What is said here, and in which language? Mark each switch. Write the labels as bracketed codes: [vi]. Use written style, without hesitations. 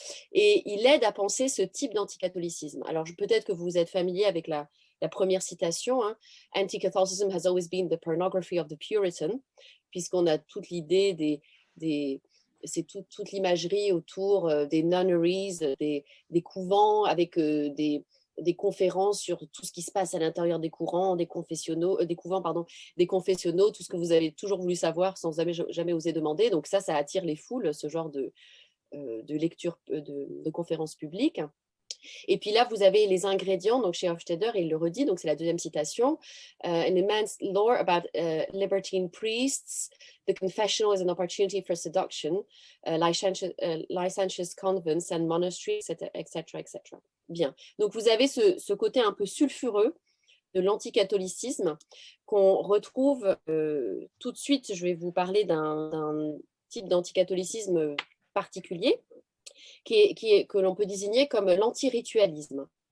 [fr] Et il aide à penser ce type d'anticatholicisme. Alors, peut-être que vous êtes familier avec la première citation, hein, [en] Anti-Catholicism has always been the pornography of the Puritan, [fr] puisqu'on a toute l'idée c'est toute l'imagerie autour des nunneries, des couvents avec des conférences sur tout ce qui se passe à l'intérieur des couvents, des confessionnaux, tout ce que vous avez toujours voulu savoir sans jamais oser demander. Donc ça attire les foules, ce genre de lecture de conférences publiques. Et puis là, vous avez les ingrédients, donc chez Hofstadter, il le redit, donc c'est la deuxième citation. [en] An immense lore about libertine priests, the confessional is an opportunity for seduction, licentious convents and monasteries, etc., etc. [fr] Bien, donc vous avez ce côté un peu sulfureux de l'anticatholicisme qu'on retrouve tout de suite. Je vais vous parler d'un type d'anticatholicisme particulier, que l'on peut désigner comme l'anti-ritualisme.